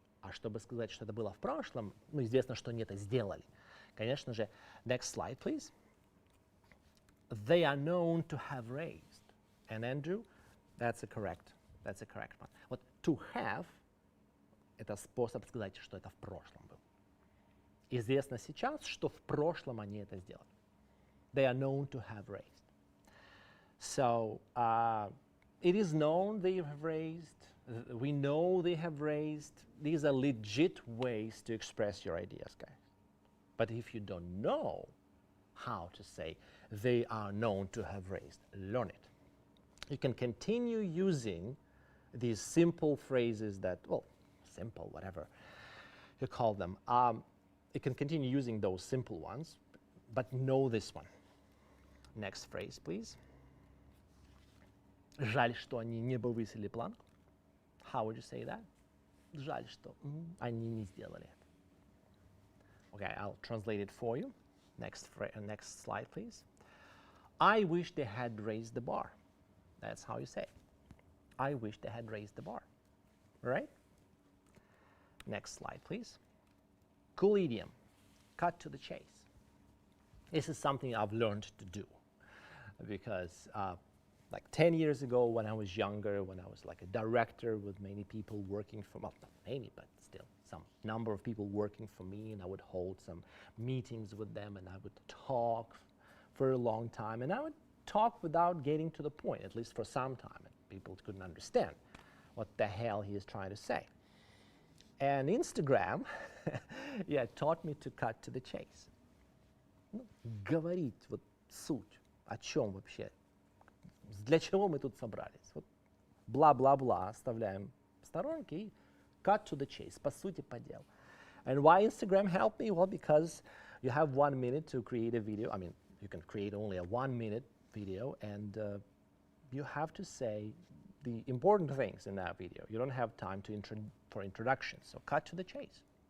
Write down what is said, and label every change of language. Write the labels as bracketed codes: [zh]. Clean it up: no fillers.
[ru] А чтобы сказать, что это было в прошлом, ну, известно, что они это сделали. Конечно же, [en] next slide, please. They are known to have raised. And Andrew, that's a correct one. [ru] Вот [en] to have, [ru] это способ сказать, что это в прошлом было. Известно сейчас, что в прошлом они это сделали. [en] They are known to have raised. So it is known they have raised. We know they have raised. These are legit ways to express your ideas, guys. But if you don't know how to say they are known to have raised, learn it. You can continue using these simple phrases that, well, simple, whatever you call them. You can continue using those simple ones, but know this one. Next phrase, please. [ru] Жаль, что они не повысили планку. [en] How would you say that? [ru] Жаль, что они не сделали это. [en] Okay, I'll translate it for you. Next slide, please. I wish they had raised the bar. That's how you say it. I wish they had raised the bar. Right? Next slide, please. Cool idiom. Cut to the chase. This is something I've learned to do because like 10 years ago when I was younger, when I was like a director with many people working for, well, not many, but still some number of people working for me, and I would hold some meetings with them and I would talk for a long time, and I would talk without getting to the point, at least for some time, and people couldn't understand what the hell he is trying to say. And Instagram yeah, taught me to cut to the chase. [ru] Говорить вот суть, о чем вообще, для чего мы тут собрались. Вот бла-бла-бла оставляем в сторонке и [en] cut to the chase, [ru] по сути, по делу. [en] And why Instagram helped me? Well, because you have 1 minute to create a video. I mean, you can create only a 1-minute video, and you have to say the important things in that video. You don't have time for introductions, so cut to the chase.